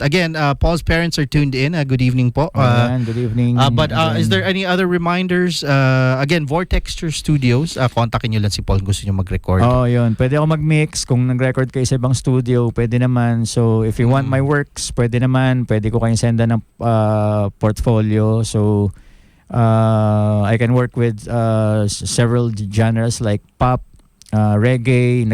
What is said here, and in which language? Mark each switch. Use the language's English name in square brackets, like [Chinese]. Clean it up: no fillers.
[English] Again, Paul's parents are tuned in. Good evening po. Good evening. But is there any other reminders? [Filipino] Again, Vortexture Studios, kontakin nyo lang si Paul kung gusto nyo mag-record. Yun. Pwede ako mag-mix. Kung nag-record kayo sa ibang studio, pwede naman. [English] So, if you want my works, [Filipino] pwede naman. Pwede ko kayong senda ng portfolio. [English] So, I can work with several genres like pop, reggae.